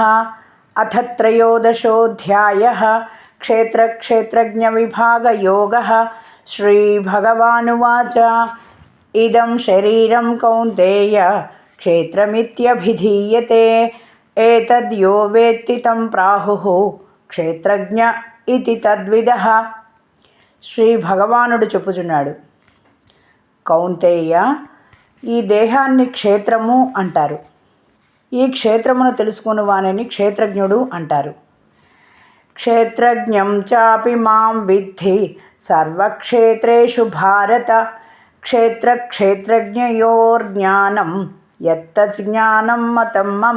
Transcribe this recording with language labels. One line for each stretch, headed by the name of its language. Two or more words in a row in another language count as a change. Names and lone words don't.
Sanskrit: अथ त्रयोदशोऽध्यायः क्षेत्र क्षेत्रज्ञ विभाग योगः। श्रीभगवानुवाच इदं शरीरं कौन्तेय क्षेत्रमित्यभिधीयते एतद्यो वेत्ति तं प्राहुः क्षेत्रज्ञ इति तद्विदः।
Telugu: శ్రీ భగవానుడు చెప్పుచున్నాడు, కౌంతేయ, ఈ దేహాన్ని క్షేత్రము అంటారు. ఈ క్షేత్రమును తెలుసుకుని వానిని క్షేత్రజ్ఞుడు అంటారు.
Sanskrit: క్షేత్రజ్ఞం చాపి మాం విద్ధి సర్వక్షేత్రేషు భారత క్షేత్రజ్ఞయోర్జ్ఞానం యత్తజ్ఞానం మతం మమ.